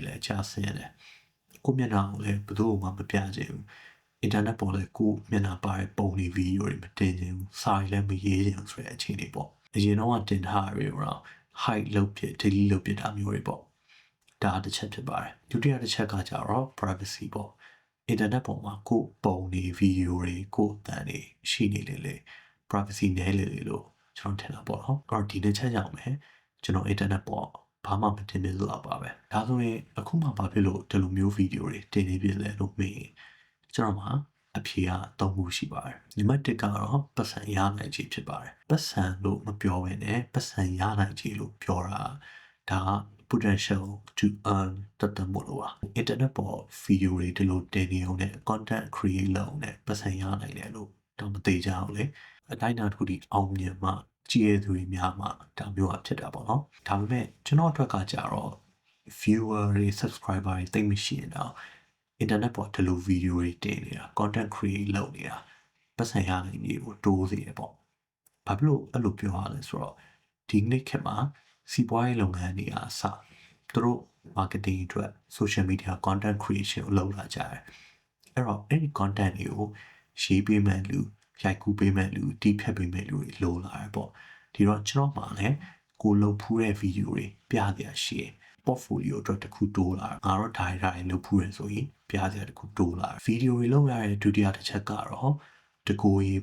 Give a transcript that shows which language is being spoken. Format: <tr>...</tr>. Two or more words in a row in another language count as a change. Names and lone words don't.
<my>လည်းကျဆင်းတယ်ကိုမျက်နှာကိုလည်းဘယ်သူမှမပြချင်ဘူးအင်တာနက်ပေါ်လည်းကိုမျက်နှာပါတဲ့ပုံတွေဗီဒီယိုတွေမတင်ချင်ဘူးစာတွေလည်းမရေးချင်ဘူးဆိုတဲ့အခြေအနေပေါ့အရင်တော့တင်ထားရတော့ hide လုပ်ဖြစ် delete လုပ်ဖြစ်တာမျိုးတွေပေါ့ဒါတစ်ချက်ဖြစ်ပါတယ်ဒုတိယတစ်ချက်ကကြတော့ privacy ပေါ့အင်တာနက်ပေါ်မှာကိုပုံတွေဗီဒီယိုတွေကိုအသံတွေရှိနေလေ privacy နည်းလေလို့ကျွန်တော်ထင်တာပေါ့နော်အဲ့တော့ဒီတစ်ချက်ကြောင့်ပဲကျွန်တော် internet ပေါ်ဘာမှ မတင်ပြလို့ပါပဲဒါဆိုရင်အခုမှဘာဖြစ်လို့ဒီလိုမျိုးဗီဒီယိုတွေတင်နေပြလဲလို့မေးကျွန်တော်မှာအဖြေက၃ခုရှိပါတယ်နံပါတ်1ကတော့ပတ်စံရနိုင်ခြင်းဖြစ်ပါတယ်ပတ်စံလို့မပြောဘဲနဲ့ပတ်စံရနိုင်ခြင်းလို့ပြောတာဒါက</my> <en>potential to earn</en> <my>တတ်မို့လို့ပါ internet ပေါ်ဗီဒီယိုတွေဒီလိုတင်နေအောင်နဲ့</my> <en>content create</en> <my>လုပ်အောင်နဲ့ပတ်စံရနိုင်တယ်လို့တော့မသိကြအောင်လေအတိုင်းအတာတစ်ခုထိအောင်မြင်မှကြည့်ရသူတွေများမှဒါမျိုးအဖြစ်တာ ပေါ့နော်ဒါပေမဲ့ကျွန်တော်အတွက်ကကြတော့ viewer တွေ subscriber တွေတိတ်မရှိရင်တော့ internet ပေါ်ဒီလိုဗီဒီယိုတွေတင်နေတာ</my> <en>content create</en> <my>လုပ်နေတာပတ်စံရနိုင်နေကိုတိုးစေတယ်ပေါ့ဘာဖြစ်လို့အဲ့လိုပြောရလဲဆိုတော့ဒီနေ့ခေတ်မှာစီးပွားရေးလုပ်ငန်းတွေအားစသူတို့ marketing အတွက်</my> <en>social media content creation</en> <my>ကိုလုပ်လာကြတယ်အဲ့တော့အဲ့ဒီ content တွေကိုရေးပေးမဲ့လူရို က်ကူးပေးမဲ့လူတီးဖြတ်ပေးမဲ့လူတွေလိုလာတယ်ပေါ့ဒီတော့ကျွန်တော်မှလည်းကိုလုပ်ဖူးတဲ့ဗီဒီယိုတွေပြပြရှိရင် portfolio အတွက်တစ်ခုတိုးလာငါတော့ဒါတွေလုပ်ဖူးရဆိုရင်ပြပြတစ်ခုတိုးလာဗီဒီယိုတွေလုပ်ရတဲ့ဒုတိယတစ်ချက်ကတော့တကူရေး</my>